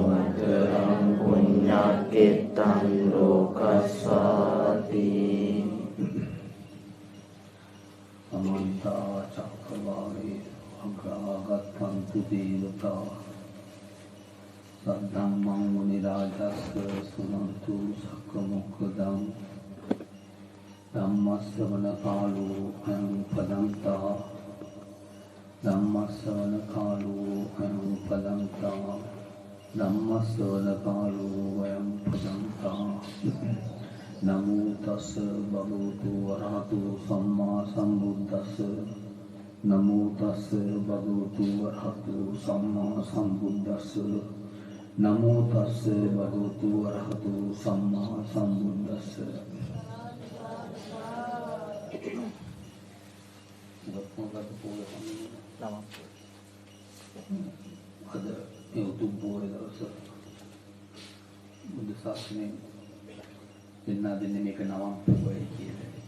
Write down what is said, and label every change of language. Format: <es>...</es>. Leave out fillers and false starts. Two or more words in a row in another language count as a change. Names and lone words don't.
<pi>पुण्यकेतं लोकस्वाति अमन्ता चक्रवाले अग्रागतन्तु देवता सद्धम्मं मुनिराजस्य सुनन्तु सकमुखदम् धम्मश्रवण कालो अयं पदंता धम्मश्रवण कालो अयं पदंता धम्मश्रवण कालो अयं पदंता नमो तस्से भगवतो अरहतो सम्मा सम्बुद्धास्से नमो तस्से भगवतो अरहतो सम्मा सम्बुद्धास्से नमो तस्से भगवतो अरहतो सम्मा सम्बुद्धास्से</pi> <si>අද මේ උතුම් පොහොය දවස බුදු සසුනේ දෙන්නා දෙන්නේ මේක නවම් පොහොය කියලා.</si>